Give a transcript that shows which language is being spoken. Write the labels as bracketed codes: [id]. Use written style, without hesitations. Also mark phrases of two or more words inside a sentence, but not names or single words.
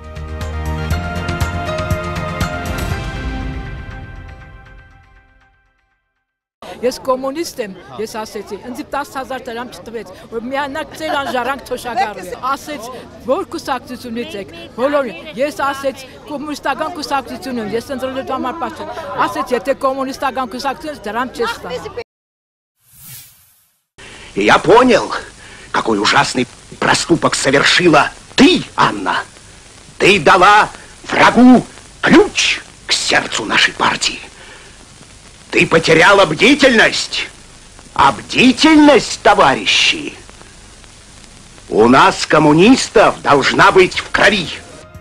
[hy] Ես կոմունիստ եմ, ես ասեցի, ինձ 10,000 դրամ չտվեց, որ միանակ ծեր անժարանք թոշակառու է։ Ասեց, որ կուսակցությունից եք, բոլորին։ Ես ասեց, կոմունիստական կուսակցություն եմ, ես ընտրելու համար պաշտ չեմ։ Ասեց, եթե կոմունիստական կուսակցությունից դրամ չես տա։ [ru] Я понял, какой ужасный проступок совершила ты, Анна. Ты дала врагу ключ к сердцу нашей партии. Ты потеряла бдительность. А бдительность, товарищи, у нас, коммунистов, должна быть в крови.